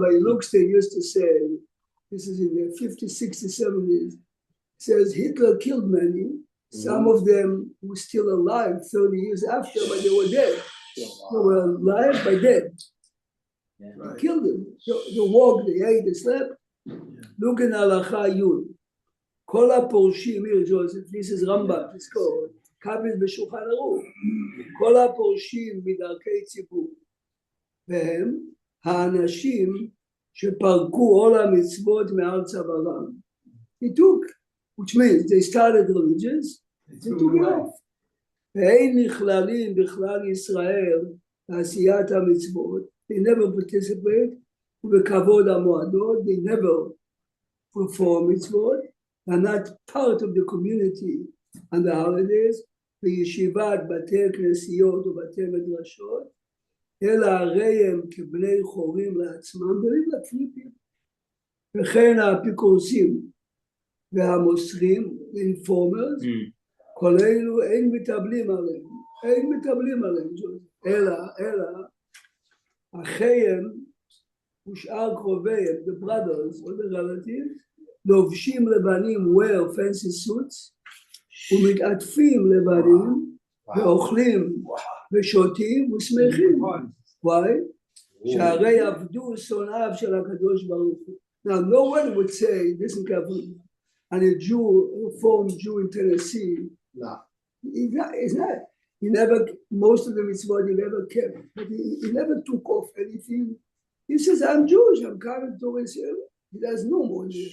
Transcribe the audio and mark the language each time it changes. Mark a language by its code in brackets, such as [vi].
[en] Rabbi Luxton used to say, this is in the 50s, 60s, 70s. Says Hitler killed many. Some of them were still alive 30 years after, but they were dead. They were alive but dead. Yeah. He killed them. They walked, they ate, they slept. Look in [he] הלכה י' כל הפורשים, [en] here Joseph, this is [he] רמב"ם, תזכור, קבל בשולחן ערוך, כל הפורשים מדרכי ציבור, והם האנשים שפרקו עול המצוות מעל צווארם. [en] They took, which means they started religions, they took it off. [he] ואין נכללים בכלל ישראל לעשיית המצוות, [en] they never participate, [he] ובכבוד המועדות, [en] they never perform [he] מצוות, [en] they're not part of the community on the holidays, [he] בישיבת בתי כנסיות ובתי מדרשות, אלא הרי הם כבני חורים לעצמם, ולא לפליפים. וכן האפיקורסים והמוסרים, [en] informers, [he] כל אלו אין מתאבלים עליהם, אלא אחיהם ושאר קרוביהם, [en] the brothers or the relatives, [he] לובשים לבנים [en] wear fancy suits, [he] ומתעטפים לבנים, ואוכלים ושותים ושמחים. [en] Why? [he] שהרי עבדו שונאיו של הקדוש ברוך הוא. [en] Now no one would say, listen carefully, and a Jew, a reformed Jew in Tennessee, no. He's not. He never, most of the mitzvot he never kept, but he never took off anything. He says, I'm Jewish, I'm coming to Israel. He does no more.